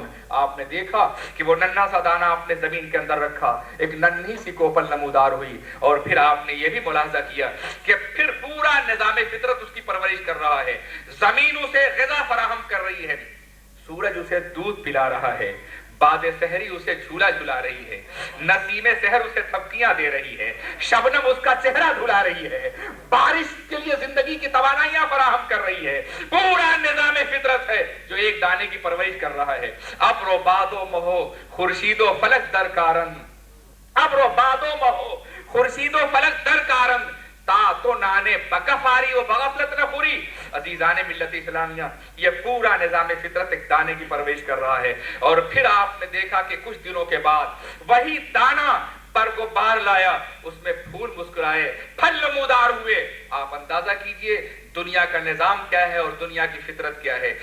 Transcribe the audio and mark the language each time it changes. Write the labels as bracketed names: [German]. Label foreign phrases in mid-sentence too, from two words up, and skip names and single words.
[Urdu] آپ نے دیکھا کہ وہ ننھا سا دانہ آپ نے زمین کے اندر رکھا، ایک ننھی سی کوپل نمودار ہوئی، اور پھر آپ نے یہ بھی ملاحظہ کیا کہ پھر پورا نظام فطرت اس کی پرورش کر رہا ہے، زمین اسے غذا فراہم کر رہی ہے، سورج اسے دودھ پلا رہا ہے، باد سحری اسے جھولا جھلا رہی ہے، نسیم سحر اسے تھپکیاں دے رہی ہے، شبنم اس کا چہرہ دھلا رہی ہے، بارش کے لیے زندگی کی توانائیاں فراہم کر رہی ہے۔ پورا نظام فطرت ہے جو ایک دانے کی پرورش کر رہا ہے۔ [Persian] ابر و باد و مہو خورشید و فلک در کارن، ابر و باد و مہو خورشید و فلک در کارن، تا تو نانے بکفاری و بغفلت نہ خوری۔ [Urdu] عزیزان ملت اسلامیہ، یہ پورا نظام فطرت ایک دانے کی پرورش کر رہا ہے، اور پھر آپ نے دیکھا کہ کچھ دنوں کے بعد وہی دانہ پر کو بار لایا، اس میں پھول مسکرائے، پھل نمودار ہوئے۔ آپ اندازہ کیجئے دنیا کا نظام کیا ہے اور دنیا کی فطرت کیا ہے۔